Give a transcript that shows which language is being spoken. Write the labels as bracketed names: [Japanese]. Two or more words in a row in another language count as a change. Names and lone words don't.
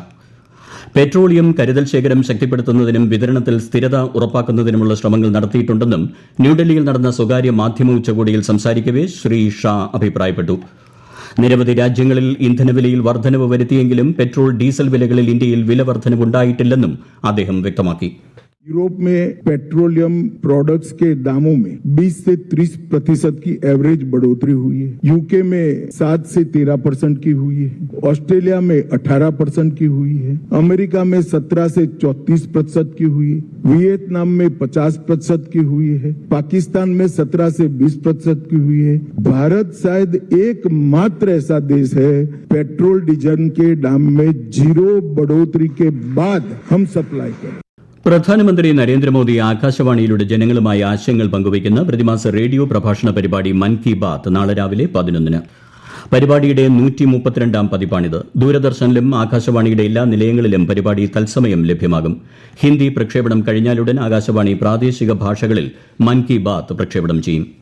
[Malayalam] പെട്രോളിയം കരുതൽ ശേഖരം ശക്തിപ്പെടുത്തുന്നതിനും വിതരണത്തിൽ സ്ഥിരത ഉറപ്പാക്കുന്നതിനുമുള്ള ശ്രമങ്ങൾ നടത്തിയിട്ടുണ്ടെന്നും ന്യൂഡൽഹിയിൽ നടന്ന സ്വകാര്യ മാധ്യമ ഉച്ചകോടിയിൽ സംസാരിക്കവെ ശ്രീ ഷാ അഭിപ്രായപ്പെട്ടു. നിരവധി രാജ്യങ്ങളിൽ ഇന്ധനവിലയിൽ വർധനവ് വരുത്തിയെങ്കിലും പെട്രോൾ ഡീസൽ വിലകളിൽ ഇന്ത്യയിൽ വില വർധനവുണ്ടായിട്ടില്ലെന്നും അദ്ദേഹം വ്യക്തമാക്കി. [Hindi] यूरोप में [English] petroleum products [Hindi] के दामों में 20 से 30% की एवरेज बढ़ोतरी हुई है. यूके में 7 से 13% की हुई है. ऑस्ट्रेलिया में 18% की हुई है. अमेरिका में 17 से 34% की हुई है. वियतनाम में 50% की हुई है. पाकिस्तान में 17 से 20% की हुई है. भारत शायद एकमात्र ऐसा देश है पेट्रोल डीजल के दाम में 0 बढ़ोतरी के बाद हम सप्लाई करें. [Malayalam] പ്രധാനമന്ത്രി നരേന്ദ്രമോദി ആകാശവാണിയിലൂടെ ജനങ്ങളുമായി ആശയങ്ങൾ പങ്കുവയ്ക്കുന്ന പ്രതിമാസ റേഡിയോ പ്രഭാഷണ പരിപാടി മൻ കി ബാത് നാളെ രാവിലെ 11-ന്. പരിപാടിയുടെ 132-ാം പതിപ്പാണിത്. ദൂരദർശനിലും ആകാശവാണിയുടെ എല്ലാ നിലയങ്ങളിലും പരിപാടി തത്സമയം ലഭ്യമാകും. ഹിന്ദി പ്രക്ഷേപണം കഴിഞ്ഞാലുടൻ ആകാശവാണി പ്രാദേശിക ഭാഷകളിൽ മൻ കി ബാത് പ്രക്ഷേപണം ചെയ്യും.